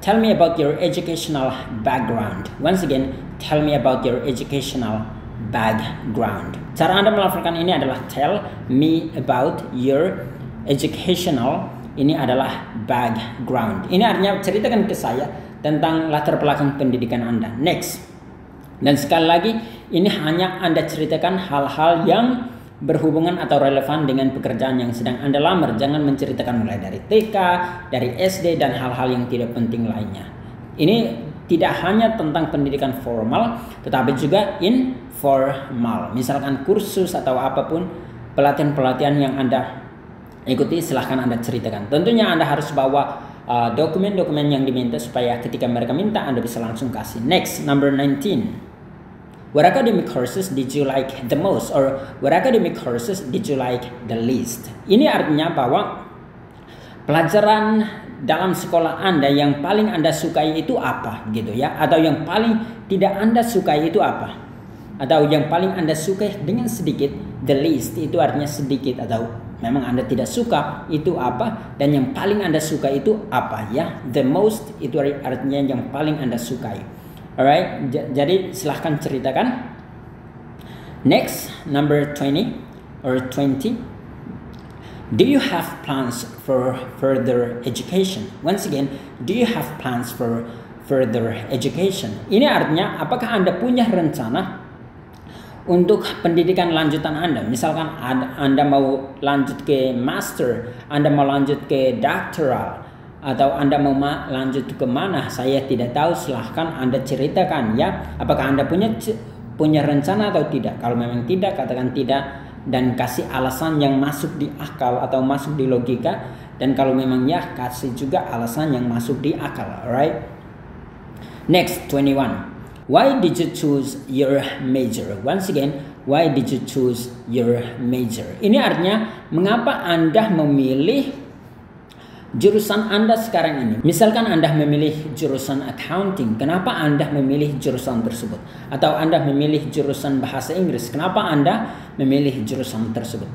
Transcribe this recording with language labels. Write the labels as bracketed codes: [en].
[en] Tell me about your educational background. Once again, tell me about your educational background. [id] Cara Anda melakukan ini adalah [en] tell me about your educational. [id] Ini adalah background. Ini artinya ceritakan ke saya tentang latar belakang pendidikan Anda. Next. Dan sekali lagi, ini hanya Anda ceritakan hal-hal yang berhubungan atau relevan dengan pekerjaan yang sedang Anda lamar. Jangan menceritakan mulai dari TK, dari SD, dan hal-hal yang tidak penting lainnya. Ini tidak hanya tentang pendidikan formal, tetapi juga informal. Misalkan kursus atau apapun, pelatihan-pelatihan yang Anda ikuti, silahkan Anda ceritakan. Tentunya Anda harus bawa dokumen-dokumen yang diminta supaya ketika mereka minta Anda bisa langsung kasih. Next, number 19. [en] What academic courses did you like the most? Or what academic courses did you like the least? [id] Ini artinya bahwa pelajaran dalam sekolah Anda yang paling Anda sukai itu apa gitu ya, atau yang paling tidak Anda sukai itu apa, atau yang paling Anda sukai dengan sedikit. The least itu artinya sedikit atau memang Anda tidak suka itu apa, dan yang paling Anda suka itu apa, ya. The most itu artinya yang paling Anda sukai. Alright, jadi silahkan ceritakan. [en] Next, number 20 or 20. Do you have plans for further education? Once again, do you have plans for further education? [id] Ini artinya apakah Anda punya rencana untuk pendidikan lanjutan Anda? Misalkan Anda mau lanjut ke master, Anda mau lanjut ke doctoral, atau Anda mau lanjut ke mana, saya tidak tahu. Silahkan Anda ceritakan, ya. Apakah Anda punya rencana atau tidak? Kalau memang tidak, katakan tidak dan kasih alasan yang masuk di akal atau masuk di logika. Dan kalau memang ya, kasih juga alasan yang masuk di akal. Alright. Next, 21. [en] Why did you choose your major? Once again, why did you choose your major? [id] Ini artinya mengapa Anda memilih jurusan Anda sekarang ini. Misalkan Anda memilih jurusan accounting, kenapa Anda memilih jurusan tersebut? Atau Anda memilih jurusan bahasa Inggris, kenapa Anda memilih jurusan tersebut?